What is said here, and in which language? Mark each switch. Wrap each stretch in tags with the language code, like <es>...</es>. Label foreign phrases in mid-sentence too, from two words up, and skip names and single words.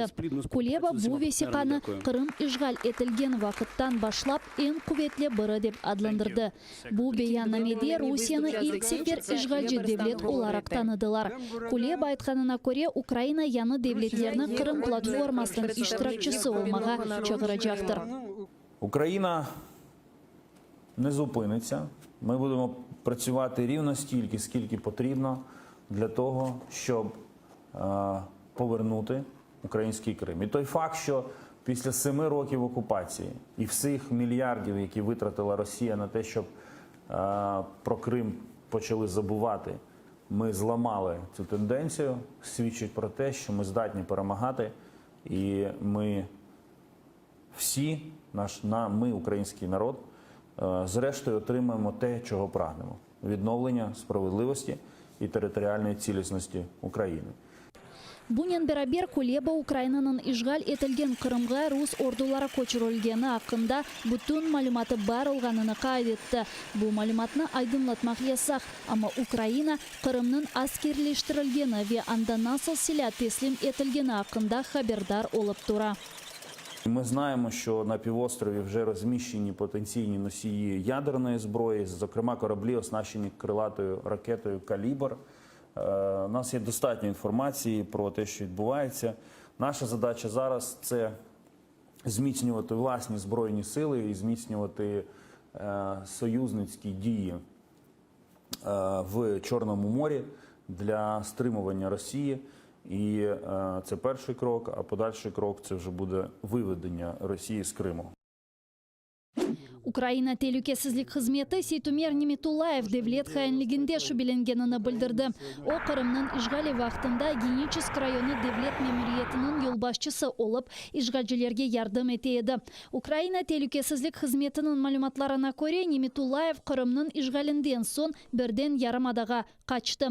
<crh>Kuleba bu vesikani Kırım işgal etilgen vakittan başlap en kuvvetli biri dep adlandırdı. Bu beyanamede Rusya'nı ilk sefer işgalci devlet olarak tanıdılar. Kuleba aytkanına göre Ukrayna yanı devletlerini Kırım platformasının iştirakçısı olmağa çağıracaktır.</crh> <uk>Україна не зупиниться. Ми будемо працювати рівно стільки, скільки потрібно для того, щоб повернути український Крим. І той факт, що після 7 років окупації і всіх мільярдів, які витратила Росія на те, щоб про Крим почали забувати, ми зламали цю тенденцію, свідчить про те, що ми здатні перемагати, і ми всі, ми, український народ, зрештою отримаємо те, чого прагнемо – відновлення справедливості і територіальної цілісності України.</uk> <crh>Bunyan beraber Kuleba Ukrayna'nın işgal etilgen Kırımga Rus ordulara koçurulgeni hakkında bütün malumatı bar olganını kaydetti. Bu malumatını aydınlatmak yasak, ama Ukrayna Kırım'nın askerleştirilgeni ve anda nasıl silah teslim etilgeni hakkında haberdar olup tura.</crh> <uk>Ми знаємо, що на півострові вже розміщені потенційні носії ядерної зброї, зокрема кораблі, оснащені крилатою ракетою «Калібр». У нас є достатньо інформації про те, що відбувається. Наша задача зараз – це зміцнювати власні збройні сили і зміцнювати союзницькі дії в Чорному морі для стримування Росії. І це перший крок, а подальший крок – це вже буде виведення Росії з Криму.</uk> <crh>Ukrayna Tehlikesizlik Hizmeti Seytumir Nimetullayев devlet hainliginde şübhelengenini bildirdi. O Kırım'nın işgali vaxtında Geniçisk rayonu devlet memuriyetinin yolbaşçısı olup işgalcilerge yardım eteydi. Ukrayna Tehlikesizlik Hizmetinin malumatlarına göre Nimetullayев Kırım'nın işgalinden son birden Yarımadaga kaçtı.</crh>